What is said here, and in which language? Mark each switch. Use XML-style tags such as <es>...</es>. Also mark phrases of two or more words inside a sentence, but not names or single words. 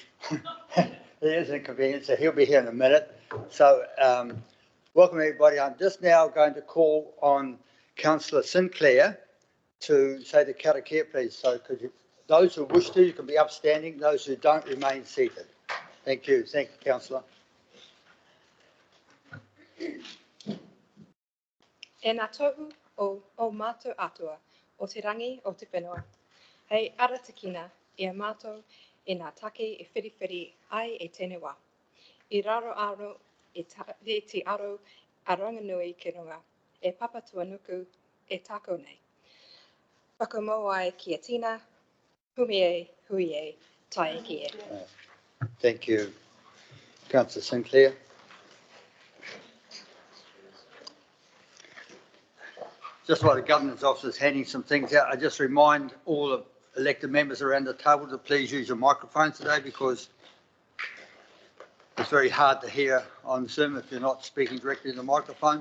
<en>It is inconvenience, so he'll be here in a minute. So welcome everybody. I'm just now going to call on Councillor Sinclair to say the Karakia, please. So could you, those who wish to, you can be upstanding. Those who don't, remain seated. Thank you. Thank you, Councillor.</en> <mi>E nā tohu o mātou atua, o te rangi o te whenua. Hei ara tikina, e a mātou e nā take e whiriwhiri ai e tēnei wā. I raro aro e te aro a ranganui ki runga, e papa tuanuku e tākou nei. Whakamoa ai ki a tina, hui e, tai ki e.</mi> <en>Thank you, Councillor Sinclair. Just while the governance officer is handing some things out, I just remind all the elected members around the table to please use your microphones today, because it's very hard to hear on Zoom if you're not speaking directly in the microphone.</en>